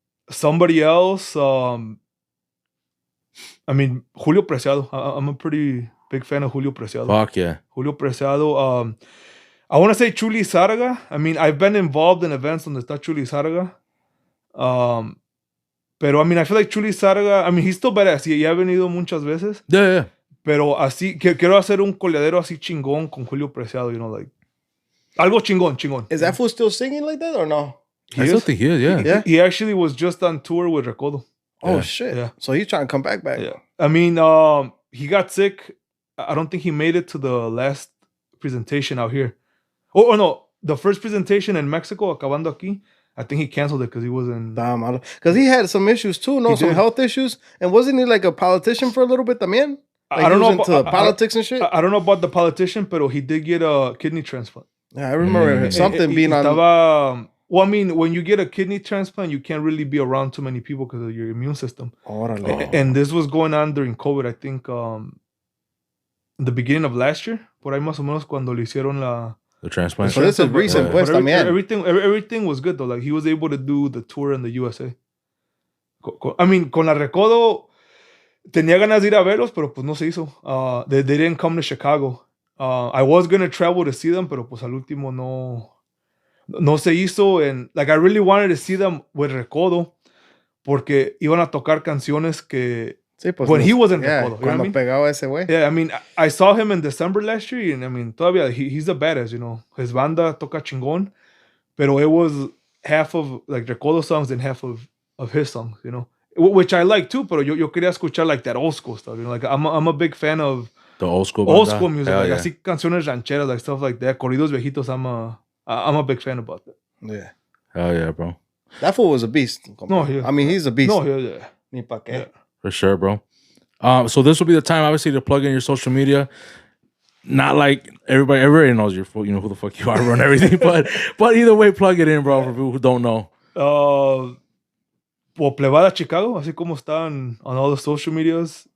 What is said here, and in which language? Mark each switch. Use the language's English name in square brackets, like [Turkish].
[English] Somebody else. I mean, Julio Preciado. I'm a pretty big fan of Julio Preciado. Fuck yeah. Julio Preciado. I want to say Chuli Zárraga. I mean, I've been involved in events [Spanish] donde está Chuli Zárraga. [English] Pero, I mean, I feel like Chuli Zárraga, I mean, he's still badass. [Spanish] Ya ha venido muchas veces. [English] Yeah. [Spanish] Pero así, quiero hacer un coleadero así chingón con Julio Preciado, [English] you know, like, [Spanish] algo chingón. [English] Is that fool still singing like that or no? I still think he is, yeah. He actually was just on tour with Recodo. Oh, shit. Yeah. So he's trying to come back. Yeah. I mean, he got sick. I don't think he made it to the last presentation out here. Oh no, the first presentation in Mexico, [Spanish] acabando aquí, [English] I think he canceled it because he wasn't. Because he had some issues too, some health issues. And wasn't he like a politician for a little bit también? Like I don't know into politics and shit. I don't know about the politician, but he did get a kidney transplant. Yeah, I remember something being on. Well, I mean, when you get a kidney transplant, you can't really be around too many people because of your immune system. And this was going on during COVID, I think, in the beginning of last year. [Spanish] Por ahí más o menos cuando le hicieron [English] the transplant. So this is recent, pues, también. Everything was good, though. Like, he was able to do the tour in the USA. I mean, [Spanish] con la Recodo, tenía ganas de ir a verlos, pero pues no se hizo. [English] They didn't come to Chicago. I was going to travel to see them, [Spanish] pero pues al último no se hizo. [English] And like, I really wanted to see them with Recodo [Spanish] porque iban a tocar canciones que [English] when he wasn't Recodo. [Spanish] Cuando pegaba ese güey. [English] Yeah, I mean, I saw him in December last year, and I mean, todavía he's a badass, you know. [Spanish] His banda toca chingón, pero [English] it was half of like Recodo songs and half of his songs, you know, which I like too. [Spanish] Pero yo quería escuchar [English] like that old school stuff, you know. Like I'm a big fan of the old school music, like [Spanish] así canciones rancheras, [English] like stuff like that. Corridos viejitos, I'm a big fan about that. Yeah. Hell yeah, bro. That fool was a beast. No, yeah. I mean, he's a beast. No, yeah. [Spanish] Ni pa' qué. [English] Yeah. For sure, bro. So this will be the time, obviously, to plug in your social media. Not like everybody knows you know who the fuck you are and everything, but either way, plug it in, bro, for people who don't know. Well, Plebada Chikago, [Spanish] así como están [English] on all the social medias.